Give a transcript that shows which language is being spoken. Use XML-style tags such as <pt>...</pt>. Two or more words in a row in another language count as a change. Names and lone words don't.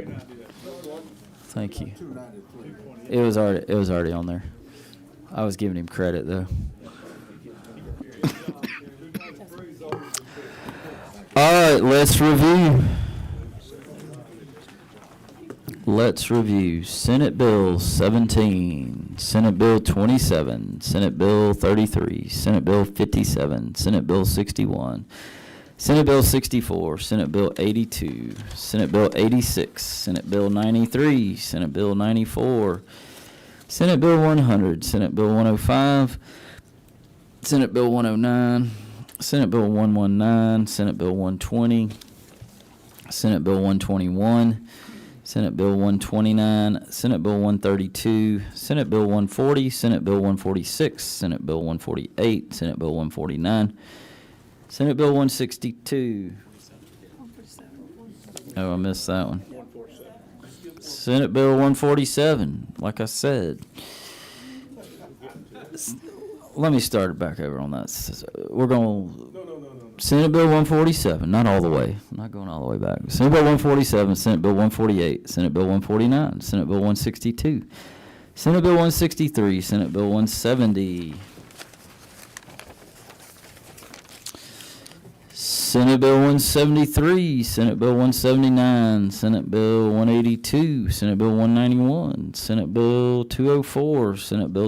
<en>Thank you. It was already on there. I was giving him credit though. All right, let's review. Let's review Senate Bill 17, Senate Bill 27, Senate Bill 33, Senate Bill 57, Senate Bill 61, Senate Bill 64, Senate Bill 82, Senate Bill 86, Senate Bill 93, Senate Bill 94, Senate Bill 100, Senate Bill 105, Senate Bill 109, Senate Bill 119, Senate Bill 120, Senate Bill 121, Senate Bill 129, Senate Bill 132, Senate Bill 140, Senate Bill 146, Senate Bill 148, Senate Bill 149, Senate Bill 162. Oh, I missed that one. Senate Bill 147, like I said. Let me start it back over on that. We're going to Senate Bill 147, not all the way. I'm not going all the way back. Senate Bill 147, Senate Bill 148, Senate Bill 149, Senate Bill 162, Senate Bill 163, Senate Bill 170, Senate Bill 173, Senate Bill 179, Senate Bill 182, Senate Bill 191, Senate Bill 204, Senate Bill</en>